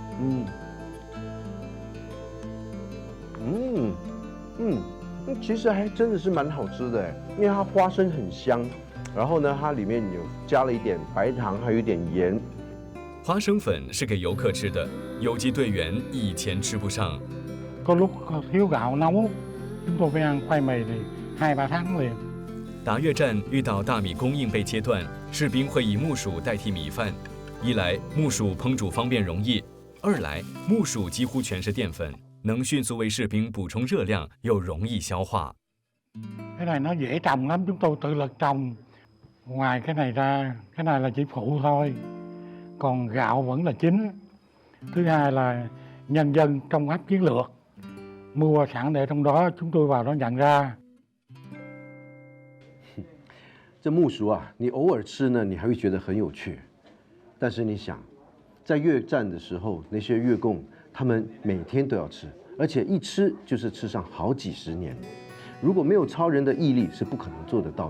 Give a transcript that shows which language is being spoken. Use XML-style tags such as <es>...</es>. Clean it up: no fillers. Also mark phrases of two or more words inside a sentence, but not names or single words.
<zh>其实还真的是蛮好吃的哎，因为它花生很香，然后呢，它里面有加了一点白糖，还有一点盐。花生粉是给游客吃的，游击队员以前吃不上。</zh> <vi>Có lúc thiếu gạo nấu, chúng tôi phải ăn khoai mì thì 2-3 tháng liền.</vi> <zh>打越战遇到大米供应被切断，士兵会以木薯代替米饭。一来木薯烹煮方便容易，二来木薯几乎全是淀粉，能迅速为士兵补充热量，又容易消化。</zh> <vi>Cái này nó dễ trồng lắm, chúng tôi tự lực trồng. Ngoài cái này ra, cái này là chỉ phụ thôi. Còn gạo vẫn là chính. Thứ hai là nhân dân trong ấp chiến lược mua sẵn để trong đó, chúng tôi vào đó nhận ra.</vi> <zh>这木薯啊，你偶尔吃呢，你还会觉得很有趣。但是你想，在越战的时候，那些越共他们每天都要吃，而且一吃就是吃上好几十年。如果没有超人的毅力，是不可能做得到的。</zh>